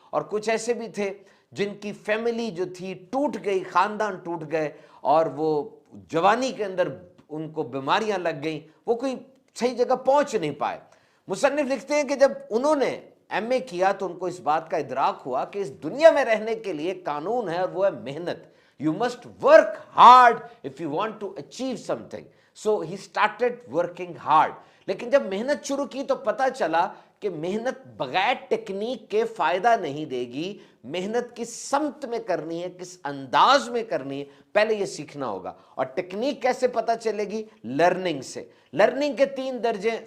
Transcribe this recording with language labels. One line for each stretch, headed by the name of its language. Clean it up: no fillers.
Hindi: और कुछ ऐसे भी थे जिनकी फैमिली जो थी टूट गई, खानदान टूट गए और वो जवानी के अंदर उनको बीमारियां लग गई, वो कोई सही जगह पहुंच नहीं पाए। मुसन्निफ लिखते हैं कि जब उन्होंने एमए किया तो उनको इस बात का इदराक हुआ कि इस दुनिया में रहने के लिए कानून है और वो है मेहनत।
English: You must work hard if you want to achieve something. So he started working hard.
Hindi: लेकिन जब मेहनत शुरू की तो पता चला कि मेहनत बगैर टेक्निक के फायदा नहीं देगी। मेहनत किस समत में करनी है, किस अंदाज में करनी है, पहले ये सीखना होगा। और टेक्निक कैसे पता चलेगी? लर्निंग से। लर्निंग के 3 दर्जे।